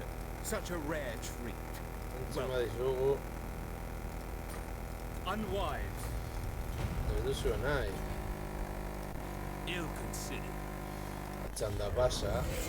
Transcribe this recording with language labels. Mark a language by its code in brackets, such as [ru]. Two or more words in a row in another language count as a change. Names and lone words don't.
[en] Such a rare treat. [eu] Entzima dizugu, [en] Unwise. [eu] ez duzu nahi. [en] Ill-considered. [eu] Txanda pasa.